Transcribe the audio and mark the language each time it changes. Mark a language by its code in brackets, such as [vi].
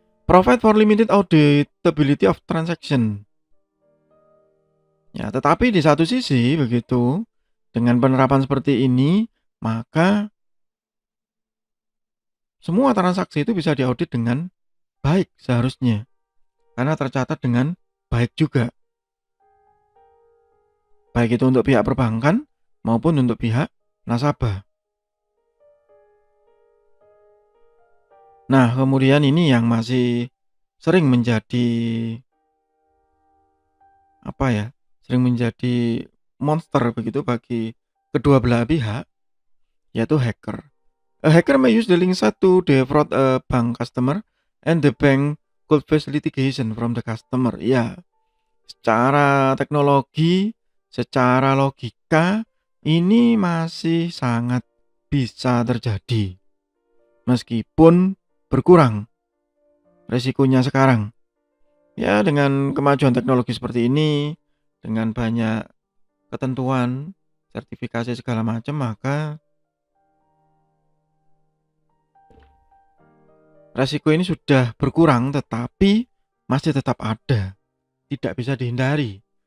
[en] Provide for limited auditability of transaction. [id] Ya, tetapi di satu sisi begitu, dengan penerapan seperti ini, maka semua transaksi itu bisa diaudit dengan baik seharusnya. Karena tercatat dengan baik juga. Baik itu untuk pihak perbankan maupun untuk pihak nasabah. Nah, kemudian ini yang masih sering menjadi apa ya? Sering menjadi monster begitu bagi kedua belah pihak, yaitu hacker. [en] A hacker may use the link site to defraud a bank customer and the bank could face litigation from the customer. [id] Ya, secara teknologi, secara logika, ini masih sangat bisa terjadi. Meskipun berkurang resikonya sekarang. Ya, dengan kemajuan teknologi seperti ini, dengan banyak ketentuan, sertifikasi segala macam, maka resiko ini sudah berkurang, tetapi masih tetap ada, tidak bisa dihindari.